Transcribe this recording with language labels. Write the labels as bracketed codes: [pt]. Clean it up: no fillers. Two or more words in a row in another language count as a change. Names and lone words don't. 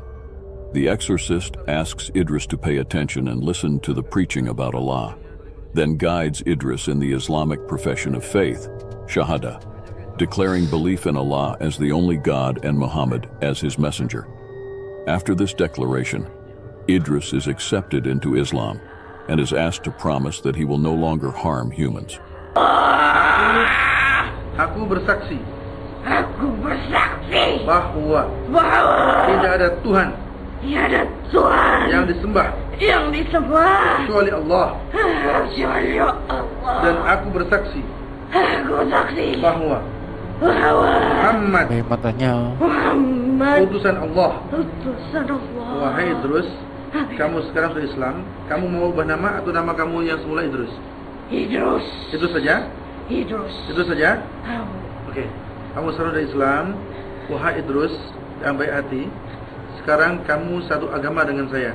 [en] The exorcist asks Idris to pay attention and listen to the preaching about Allah, then guides Idris in the Islamic profession of faith, Shahada, declaring belief in Allah as the only God and Muhammad as his messenger. After this declaration, Idris is accepted into Islam and is asked to promise that he will no longer harm humans. [id] Aku bersaksi Aku bersaksi bahwa bahwa tidak ada Tuhan Tiada Tuhan yang disembah yang disembah kecuali Allah. kecuali Allah. Dan aku bersaksi Aku saksi bahwa bahwa Muhammad [tl] May mata niya. Oh. [id] Muhammad utusan Allah. utusan Allah. Wahai Idrus, kamu sekarang sudah Islam. Kamu mau ubah nama atau nama kamu yang semula Idrus? Idrus. Itu saja? Idrus. Itu saja? Kamu. Oke. Kamu sekarang sudah Islam. Wahai Idrus yang baik hati, sekarang kamu satu agama dengan saya.